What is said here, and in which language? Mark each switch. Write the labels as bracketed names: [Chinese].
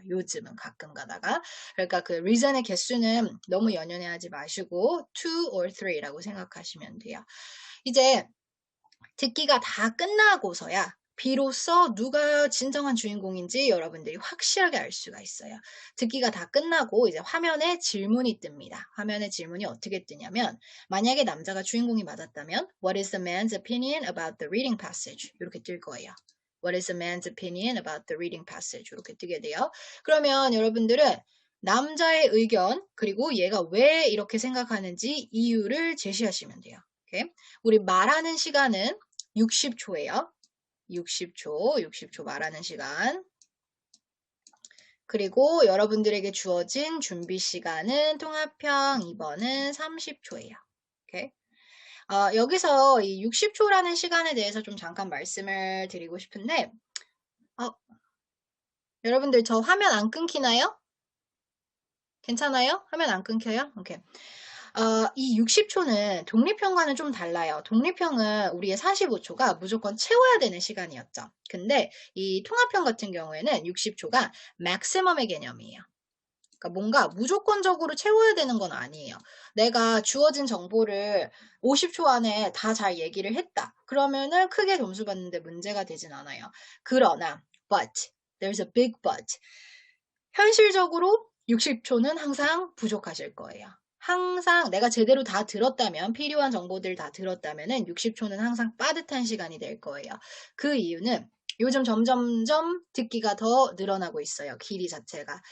[Korean] 요즘은 가끔 가다가. 그러니까 그 reason의 개수는 너무 연연해하지 마시고 2 or 3라고 생각하시면 돼요. 이제 듣기가 다 끝나고서야 비로소 누가 진정한 주인공인지 여러분들이 확실하게 알 수가 있어요. 듣기가 다 끝나고 이제 화면에 질문이 뜹니다. 화면에 질문이 어떻게 뜨냐면 만약에 남자가 주인공이 맞았다면 [English] What is the man's opinion about the reading passage? [Korean] 이렇게 뜰 거예요. [English] What is the man's opinion about the reading passage? [Korean] 이렇게 뜨게 돼요. 그러면 여러분들은 남자의 의견 그리고 얘가 왜 이렇게 생각하는지 이유를 제시하시면 돼요. 우리 말하는 시간은 60초예요. 60초 말하는 시간. 그리고 여러분들에게 주어진 준비 시간은 통합형 2번은 30초예요. 여기서 이 60초라는 시간에 대해서 좀 잠깐 말씀을 드리고 싶은데 여러분들 저 화면 안 끊기나요? 괜찮아요? 화면 안 끊겨요? 오케이. 이 60초는 독립형과는 좀 달라요. 독립형은 우리의 45초가 무조건 채워야 되는 시간이었죠. 근데 이 통합형 같은 경우에는 60초가 맥시멈의 개념이에요. 그러니까 뭔가 무조건적으로 채워야 되는 건 아니에요. 내가 주어진 정보를 50초 안에 다 잘 얘기를 했다. 그러면은 크게 점수 받는데 문제가 되진 않아요. [English] 그러나 but, there's a big but. [Korean] 현실적으로 60초는 항상 부족하실 거예요. 항상 내가 제대로 다 들었다면 필요한 정보들 다 들었다면은 60초는 항상 빠듯한 시간이 될 거예요. 그 이유는 요즘 점점점 듣기가 더 늘어나고 있어요. 길이 자체가.